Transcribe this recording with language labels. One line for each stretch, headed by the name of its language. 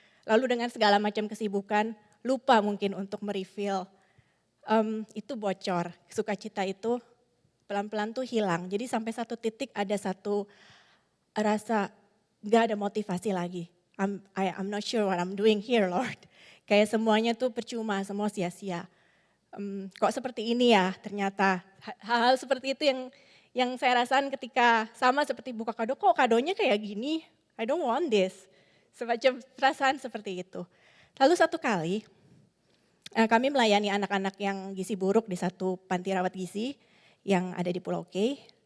Indonesian: Lalu dengan segala macam kesibukan, lupa mungkin untuk merefill, itu bocor. Sukacita itu pelan-pelan tuh hilang. Jadi sampai satu titik ada satu rasa gak ada motivasi lagi.
English: I'm not sure what I'm doing here, Lord.
Indonesian: Kayak semuanya tuh percuma, semua sia-sia. Kok seperti ini ya ternyata. Hal-hal seperti itu yang saya rasakan ketika sama seperti buka kado, kok kadonya kayak gini,
English: I don't want this.
Indonesian: Semacam perasaan seperti itu. Lalu satu kali kami melayani anak-anak yang gizi buruk di satu panti rawat gizi yang ada di Pulau K.